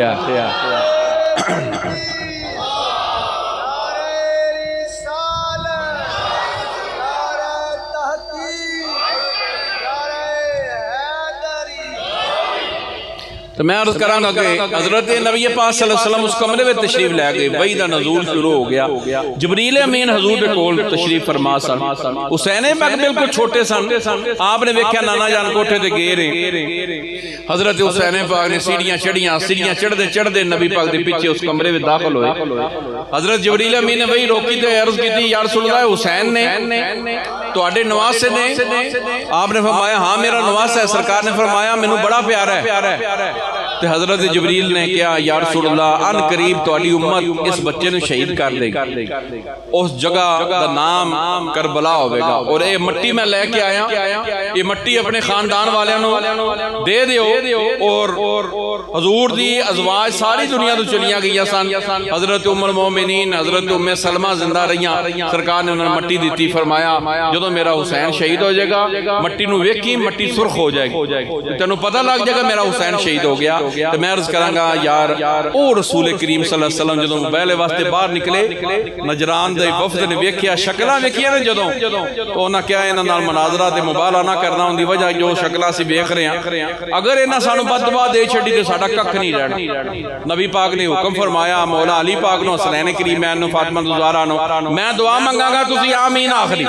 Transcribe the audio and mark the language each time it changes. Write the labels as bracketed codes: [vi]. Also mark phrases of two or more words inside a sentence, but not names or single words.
[pa] تو میں عرض کراں گا کہ حضرت نبی پاک [ar] صلی اللہ علیہ وسلم [pa] اس کمرے میں تشریف لے گئے. وحی دا نزول شروع ہو گیا. جبریل امین حضور دے کول تشریف فرما سن۔ حسین پاک بالکل چھوٹے سن. آپنے ویکھیا نانا جان کوٹھے تے گئے رہے. حضرت حسین پاک نے سیڑھیاں چڑھیاں، سیڑھیاں چڑھدے چڑھدے نبی پاک دے پیچھے اس کمرے میں داخل ہوئے. حضرت جبریل امین نے وحی روکی تے عرض کی [ar] یا رسول اللہ [pa] حسین نے تہاڈے نواسے نے? آپنے فرمایا ہاں میرا نواسا ہے۔ سرکار نے فرمایا مینوں بڑا پیارا ہے. تے حضرت جبریل نے کہا [ar] یا رسول اللہ [pa] عن قریب تہاڈی امت اس بچے نے شہید کر دیگی، اس جگہ دا نام کربلا ہوگا. اور یہ مٹی میں لے کے آیا، یہ مٹی اپنے خاندان والیاں نوں دے دیو. اور حضور دی ازواج ساری دنیا تو چلیاں گئی سن. حضرت ام المومنین حضرت ام سلمہ زندہ رہیاں. سرکار نے انہیں مٹی دی۔ فرمایا جو میرا حسین شہید ہو جائے گا مٹی نوں ویکھی مٹی سرخ ہو جائے گی، تینوں پتا لگ جائے گا میرا حسین شہید ہو گیا. تو میں عرض کراں گا یار او رسول کریم [ar] صلی اللہ علیہ وسلم [pa] جدوں مباہلے واسطے باہر نکلے نجران دے وفد نے ویکھیا شکلاں ویکھیاں نے جدوں تو انہاں کہا انہاں نال مناظرہ تے مباہلہ نہ کرنا، انکی وجہ جو شکلاں اسیں ویکھ رہے ہیں اگر انہاں سانوں بددعا دے چھڈی تے ساڈا ککھ نہیں رہنا. نبی پاک نے حکم فرمایا مولا علی پاک نوں حسنین کریمین نوں فاطمہ زہرا نوں میں دعا منگاں گا تسیں آمین آکھنی.